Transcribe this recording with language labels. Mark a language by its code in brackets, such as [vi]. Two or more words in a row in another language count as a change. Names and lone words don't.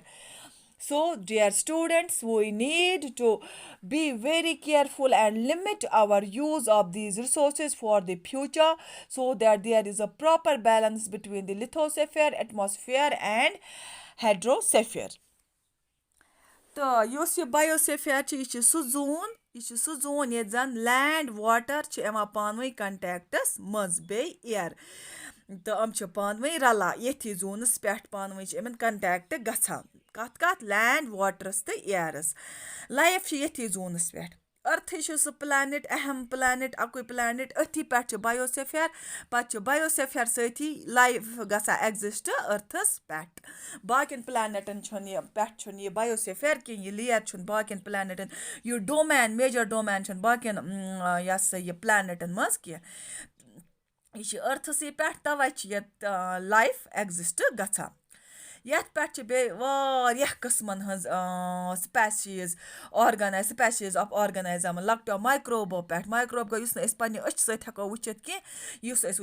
[en] So, dear students, we need to be very careful and limit our use of these resources for the future so that there is a proper balance between the lithosphere, atmosphere, and hydrosphere. [ks] تہٕ یُس یہِ بَیوسِفیر چھِ یہِ چھِ سُہ زوٗن ییٚتہِ زَن [en] land water [ks] چھِ یِوان پانہٕ ؤنۍ کَنٹیکٹَس منٛز بیٚیہِ اِیر تہٕ یِم چھِ پانہٕ ؤنۍ رَلان ییٚتھی زوٗنَس پٮ۪ٹھ پانہٕ ؤنۍ چھِ یِمن کَنٹیکٹ گژھان کَتھ لینڈ واٹرَس تہٕ اِیرَس لایف چھِ ییٚتھی زوٗنَس پٮ۪ٹھ أرتھٕے چھُ سُہ پٕلینٹ اہم پٕلینٹ اَکُے پٕلینٹ أتھی پٮ۪ٹھ چھِ بَیوسِفیر پَتہٕ چھِ بَیوسِفیر سۭتی لایف گژھان ایٚگزِسٹ أرتھَس پٮ۪ٹھ باقیَن پٕلینٹَن چھُنہٕ یہِ بَیوسِفیر کینٛہہ یہِ لیر چھُنہٕ باقیَن پٕلینٹَن یہِ ڈومین [en] major domain [ks] چھُنہٕ باقیَن یہِ ہسا یہِ پٕلینٹَن منٛز کینٛہہ یہِ چھِ أرتھَسٕے پٮ۪ٹھ تَوَے چھِ ییٚتہِ لایف ایٚگزِسٹ گژھان یَتھ پٮ۪ٹھ چھِ بیٚیہِ واریاہ قٕسمَن ہٕنٛز [en] species of organism [ks] لۄکٹیو مایکروبو پٮ۪ٹھ مایکروب گوٚو یُس نہٕ أسۍ پنٛنہِ أچھِ سۭتۍ ہٮ۪کو وٕچھِتھ کینٛہہ یُس أسۍ